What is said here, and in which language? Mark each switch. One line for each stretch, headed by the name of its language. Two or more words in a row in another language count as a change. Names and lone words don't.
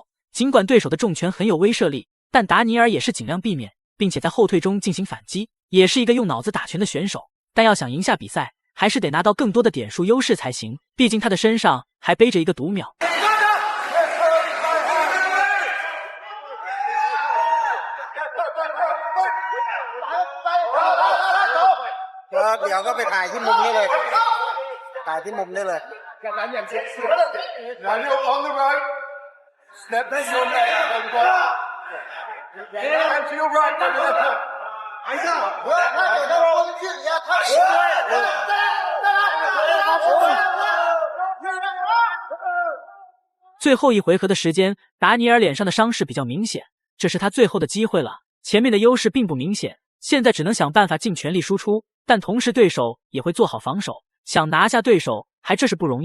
Chinese: 尽管对手的重拳很有威慑力，但达尼尔也是尽量避免，并且在后退中进行反击，也是一个用脑子打拳的选手。但要想赢下比赛，还是得拿到更多的点数优势才行，毕竟他的身上还背着一个读秒。
Thai: เดี๋ยวก็ไปถ่ายที่มุมนี้เลยถ่ายที่มุมนี้เลยจากนั้นอย่างเช็คแล้วเรียก
English: on the right step back your leg on the ball and to your right
Chinese: 哎呀我他给他我的距离啊他最后一回合的时间，达尼尔脸上的伤势比较明显，这是他最后的机会了。前面的优势并不明显，现在只能想办法尽全力输出，但同时对手也会做好防守，想拿下对手还这是不容易。